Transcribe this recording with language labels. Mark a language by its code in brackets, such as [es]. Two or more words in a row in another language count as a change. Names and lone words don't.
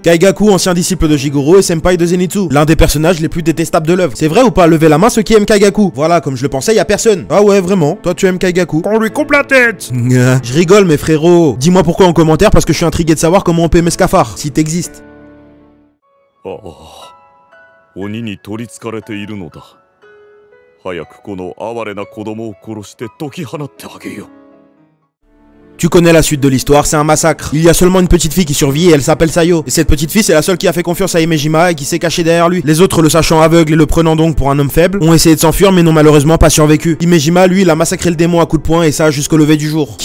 [fr] Kaigaku, ancien disciple de Jigoro et senpai de Zenitsu. L'un des personnages les plus détestables de l'œuvre. C'est vrai ou pas? Levez la main ceux qui aiment Kaigaku. Voilà, comme je le pensais, y a personne. Ah ouais, vraiment? Toi tu aimes Kaigaku? On lui coupe la tête. Je rigole mes frérots. Dis-moi pourquoi en commentaire parce que je suis intrigué de savoir comment on peut aimer ce cafard, si t'existes. [ja] ああ、鬼に取りつかれているのだ。早くこの哀れな子供を殺して解き放ってあげよう。 [fr] Tu connais la suite de l'histoire, c'est un massacre. Il y a seulement une petite fille qui survit et elle s'appelle Sayo. Et cette petite fille, c'est la seule qui a fait confiance à Himejima et qui s'est cachée derrière lui. Les autres, le sachant aveugle et le prenant donc pour un homme faible, ont essayé de s'enfuir mais n'ont malheureusement pas survécu. Himejima, lui, il a massacré le démon à coups de poing et ça jusqu'au lever du jour.